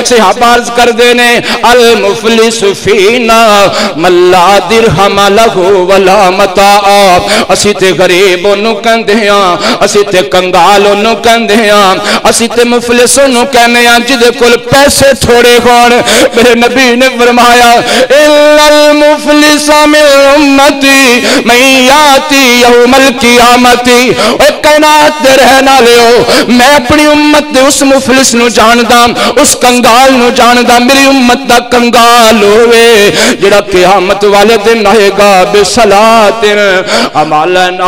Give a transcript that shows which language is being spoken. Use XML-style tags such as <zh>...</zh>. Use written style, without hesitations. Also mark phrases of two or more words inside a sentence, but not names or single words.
<pa>صحابہ عرض کردے نے</pa> <ar>المفلس فينا من لا درهم له ولا متاع.</ar> <pa>اسی تے غریب اونوں کہندے ہاں، اسی تے کنگال اونوں کہندے ہاں، اسی تے مفلس اونوں کہنے ہاں جہدے کول پیسے تھوڑے ہون. میرے نبی نے فرمایا</pa> <ar>إن المفلس من أمتي من يأتي يوم القيامة.</ar> <pa>او کائنات دے رہن والیو میں اپنی امت دے اس مفلس نوں جاندا، اس کنگال نوں جاندا, उस कंगाल नू जानदा। میری امت دا کنگال ہووے جیہڑا قیامت والے دن آئے گا</pa> <ar>بصلاة أعمالنا.</ar>